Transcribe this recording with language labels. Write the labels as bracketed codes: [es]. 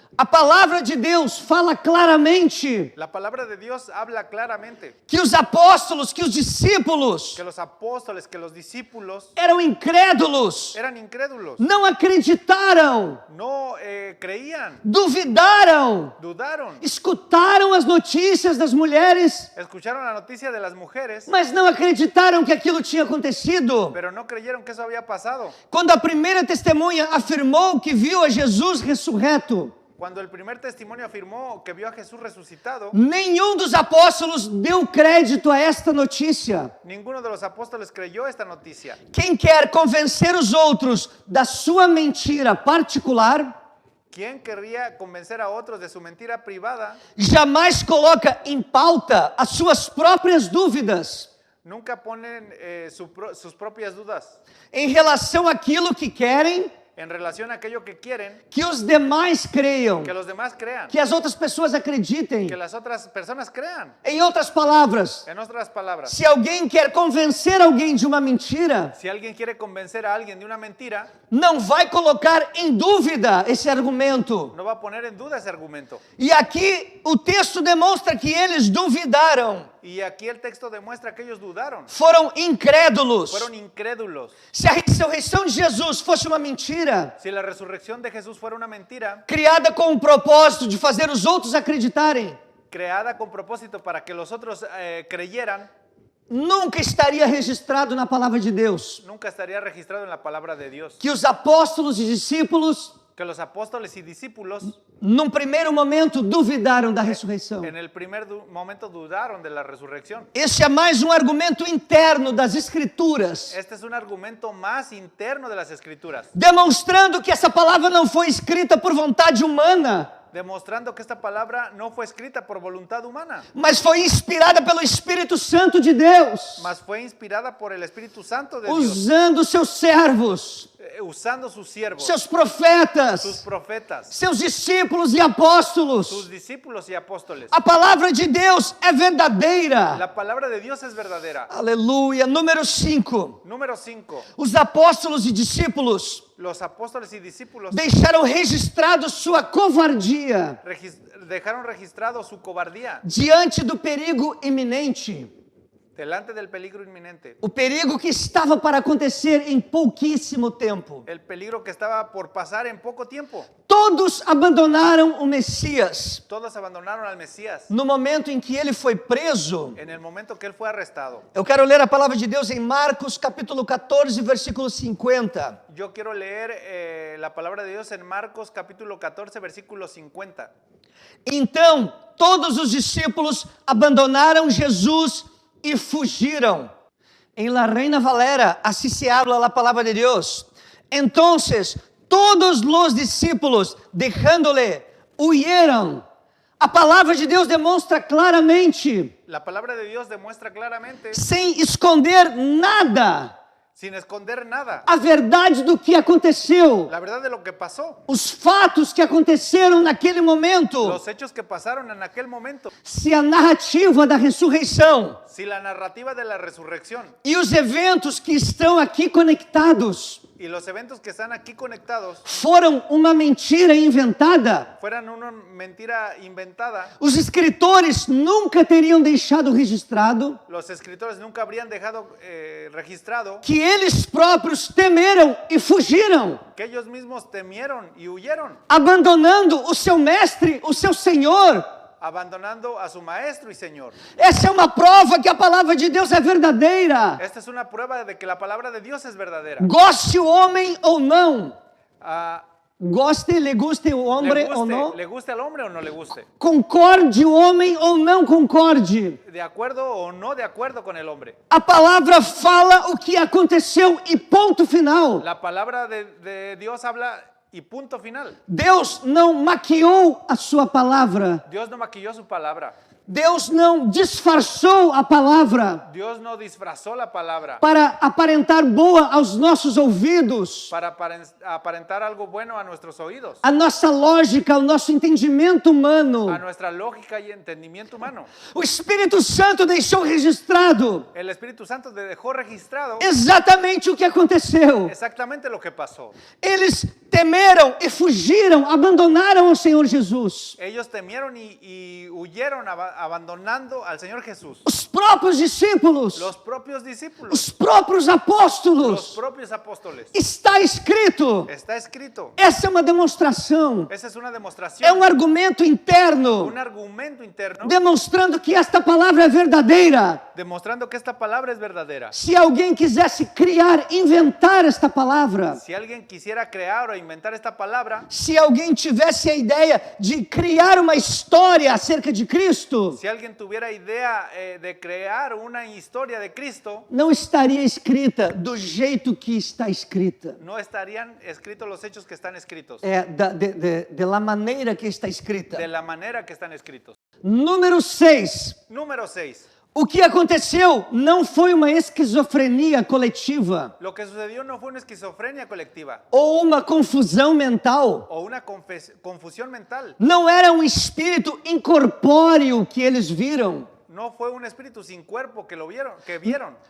[pt] A palavra de Deus fala claramente [es] La palabra de Dios habla claramente [pt] que os apóstolos, que os discípulos [es] que los apóstoles, que los discípulos [pt] eram incrédulos, [es] eran incrédulos, [pt] não acreditaram, [es] no creían, [pt] duvidaram, [es] dudaron, [pt] escutaram as notícias das mulheres, [es] escucharon la noticia de las mujeres, [pt] mas não acreditaram que aquilo tinha acontecido. [es] pero no creyeron que eso había pasado. [pt] Quando a primeira testemunha afirmou que viu a Jesus ressurreto, [es] Cuando el primer testimonio afirmó que vio a Jesús resucitado, [pt] nenhum dos apóstolos deu crédito a esta notícia. [es] ninguno de los apóstoles creyó esta noticia. [pt] Quem quer convencer os outros da sua mentira particular, [es] ¿Quién querría convencer a otros de su mentira privada? [pt] jamais coloca em pauta as suas próprias dúvidas [es] Nunca ponen sus propias dudas [pt] em relação àquilo que querem [es] en relación a aquello que quieren, [pt] que os demais creiam, [es] que los demás crean, [pt] que as outras pessoas acreditem. [es] que las otras personas crean. [pt] Em outras palavras, [es] En otras palabras, [pt] se alguém quer convencer alguém de uma mentira, [es] si alguien quiere convencer a alguien de una mentira, [pt] não vai colocar em dúvida esse argumento. [es] no va a poner en duda ese argumento. [pt] E aqui o texto demonstra que eles duvidaram, [es] Y aquí el texto demuestra que ellos dudaron, [pt] foram incrédulos. [es] fueron incrédulos. [pt] Se a ressurreição de Jesus fosse uma mentira, [es] Si la resurrección de Jesús fuera una mentira, [pt] criada com o propósito de fazer os outros acreditarem, [es] creada con propósito para que los otros creyeran, [pt] nunca estaria registrado na palavra de Deus [es] nunca estaría registrado en la palabra de Dios. [pt] que os apóstolos e discípulos, [es] Que los apóstoles y discípulos [pt] num primeiro momento, duvidaram da ressurreição. [es] en el primer momento dudaron de la resurrección. [pt] Este é mais um argumento interno das Escrituras, [es] Este es un argumento más interno de las Escrituras, [pt] demonstrando que essa palavra não foi escrita por vontade humana, [es] demostrando que esta palabra no fue escrita por voluntad humana, [pt] mas foi inspirada pelo Espírito Santo de Deus, [es] mas fue inspirada por el Espíritu Santo de Dios, [pt] usando seus servos, [es] usando sus siervos, [pt] seus [es] sus [pt] profetas, [es] profetas, [pt] seus discípulos e apóstolos. [es] sus discípulos y apóstoles. [pt] A palavra de Deus é verdadeira. [es] La palabra de Dios es verdadera. [pt] Aleluia. Número 5. [es] Número 5. [pt] Os apóstolos e discípulos [es] Los apóstoles y discípulos [pt] deixaram registrado sua covardia [es] dejaron registrado su cobardía [pt] diante do perigo iminente. [es] delante del peligro inminente, [pt] O perigo que estava para acontecer em pouquíssimo tempo. [es] el peligro que estaba por pasar en poco tiempo. [pt] Todos abandonaram o Messias [es] Todos abandonaron al Mesías [pt] no momento em que ele foi preso. [es] en el momento que él fue arrestado. [pt] Eu quero ler a palavra de Deus em Marcos capítulo 14, versículo 50. [es] Yo quiero leer la palabra de Dios en Marcos capítulo 14, versículo 50. [pt] Então, todos os discípulos abandonaram Jesus e fugiram. [es] En la Reina Valera, así se habla la palabra de Dios. Entonces, todos los discípulos, dejándole, huyeron. [pt] A palavra de Deus demonstra claramente, [es] La palabra de Dios demuestra claramente, [pt] sem esconder nada, [es] sin esconder nada, [pt] a verdade do que aconteceu. [es] la verdad de lo que pasó, [pt] Os fatos que aconteceram naquele momento. [es] los hechos que pasaron en aquel momento. [pt] Se a narrativa da ressurreição [es] Si la narrativa de la resurrección [pt] e os eventos que estão aqui conectados [es] y los eventos que están aquí conectados [pt] foram uma mentira inventada, [es] fueran una mentira inventada, [pt] os escritores nunca teriam deixado registrado [es] los escritores nunca habrían dejado registrado [pt] que eles próprios temeram e fugiram, [es] que ellos mismos temieron y huyeron, [pt] abandonando o seu mestre, o seu Senhor. [es] abandonando a su maestro y Señor. [pt] Essa é uma prova que a palavra de Deus é verdadeira. [es] Esta es una prueba de que la palabra de Dios es verdadera. [pt] Goste o homem ou não, Ah, goste, [es] le guste [pt] o homem ou não, [es] le guste al hombre o no le guste, [pt] concorde o homem ou não concorde. [es] de acuerdo o no de acuerdo con el hombre. [pt] A palavra fala o que aconteceu e ponto final. [es] La palabra de Dios habla y punto final. [pt] Deus não maquiou a sua palavra. [es] Dios no maquilló su palabra. [pt] Deus não disfarçou a palavra [es] Dios no disfrazó la palabra [pt] para aparentar boa aos nossos ouvidos. [es] para aparentar algo bueno a nuestros oídos, [pt] A nossa lógica, o nosso entendimento humano. [es] a nuestra lógica y entendimiento humano. [pt] O Espírito Santo deixou registrado [es] El Espíritu Santo dejó registrado [pt] exatamente o que aconteceu. [es] exactamente lo que pasó. [pt] Eles temeram e fugiram, abandonaram o Senhor Jesus. [es] Ellos temieron y huyeron abandonando al Señor Jesús. [pt] Os próprios discípulos, [es] Los propios discípulos, [pt] os próprios [es] los [pt] apóstolos. [es] propios apóstoles. [pt] Está escrito. [es] Está escrito. [pt] Essa é uma demonstração. [es] Esa es una [pt] É [es] demostración, [pt] um argumento interno, [es] un argumento interno, [pt] demonstrando que esta palavra é verdadeira. [es] demostrando que esta palabra es verdadera. [pt] Se alguém quisesse criar, inventar esta palavra, [es] Si alguien quisiera crear o inventar esta palabra, [pt] se alguém tivesse a ideia de criar uma história acerca de Cristo, [es] si alguien tuviera idea de crear una historia de Cristo, [pt] não estaria escrita do jeito que está escrita. [es] no estarían escritos los hechos que están escritos, [pt] É [es] de la [pt] maneira que está escrita. [es] de la manera que están escritos. [pt] Número 6. [es] Número 6. [pt] O que aconteceu não foi uma esquizofrenia coletiva [es] Lo que sucedió no fue una esquizofrenia colectiva [pt] ou uma confusão mental. [es] o una confusión mental. [pt] Não era um espírito incorpóreo que eles viram. [es] No fue un espíritu sin cuerpo que vieron.